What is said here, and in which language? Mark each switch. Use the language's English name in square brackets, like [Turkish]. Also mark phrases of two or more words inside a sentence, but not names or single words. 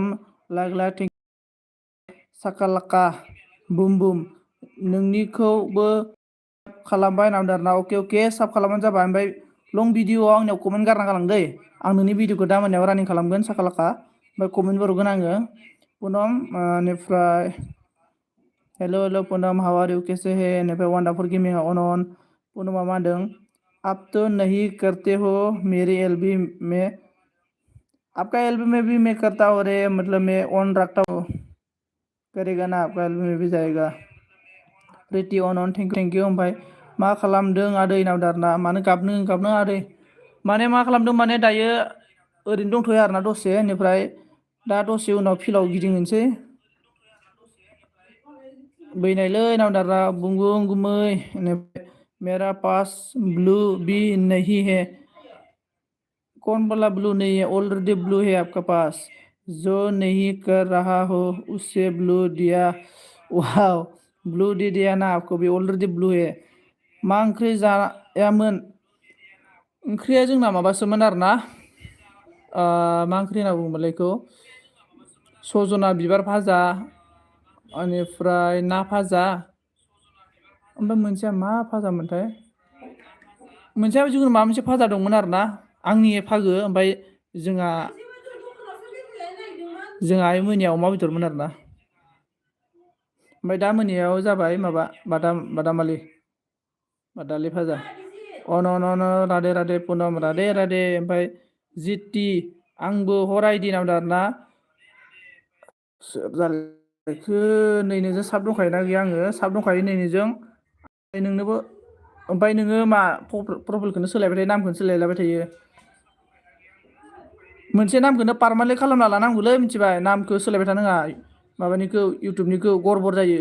[Bodo] लाइक साका लाका बुम बुम, नोंनिखौबो खालामबाय नामदारना। अके अके, साब खालामबानो जाबाय। ओमफ्राय लं भिडिअआव आंनियाव कमेन्ट गारना गालां दै। आं नोंनि भिडिअखौ दा मोनायाव रानिं खालामगोन साका लाका। ओमफ्राय कमेन्टबो हरगोन आङो पुनम। [English] बेनिफ्राय hello hello Punam, how are you, [Hindi] कैसे है? [Bodo] बेनिफ्राय [English] wonderful gaming [Bodo] अन पुनमा मा होनदों? [Hindi] आप तो नहीं करते हो मेरी एलबी में, आपका एलबी में भी मैं करता हूँ रे, मतलब मैं ऑन रखता हूँ, करेगा ना आपका एलबी में भी जाएगा। [Bodo] प्रिटि अन [English] thank you. [Bodo] ओमफ्राय मा खालामदों आदै नावदारना? मानो गाबनो आदै? माने मा खालामदों माने, दायो ओरैनो दंथ'यो आरोना दसे। बेनिफ्राय दा दसे उनाव फिल्डआव गिदिंनोसै। बैनायलै नावदारा बुं बुं गुमै। [Hindi] मेरा पास ब्लू भी नहीं है। कौन वाला ब्लू नहीं है? ऑलरेडी ब्लू है आपका पास, जो नहीं कर रहा हो उससे ब्लू दिया। वाह, ब्लू दे दिया ना आपको भी, ऑलरेडी ब्लू है। [Bodo] मा ओंख्रि जायामोन? ओंख्रिया जोंना माबासोमोन आरोना, मा ओंख्रि होनना बुङोमोनलाय बेखौ, सजना बिबार भाजा, बेनिफ्राय ना भाजा, ओमफ्राय मोनसेया मा भाजा मोनथाय? मोनसेया जिखुनु माबा मोनसे भाजा दंमोन आरोना, आंनि फागो। ओमफ्राय जोंहा आइ मोनिया अमा बेदरमोन आरोना। ओमफ्राय दा मोनायाव जाबाय माबा बादालि भाजा। अन राधे राधे पुनम, राधे राधे। ओमफ्राय जिति, आंबो हर आइडि नामदों आरोना। सोर जालायखो? नै नोंजों साब दंखायोना गैया? आङो साब दंखायो नै नोंजों। नोंनोबो ओमफ्राय नोङो मा प्रफाइलखौनो सोलायबाय थायो नामखौनो सोलायलायबाय थायो। मोनसे नामखौनो पारमानेन्ट खालामना लानांगौलै मिथिबाय नामखौ सोलायबाय थानाङा माबानिखौ इउटुबनिखौ गरबर जायो।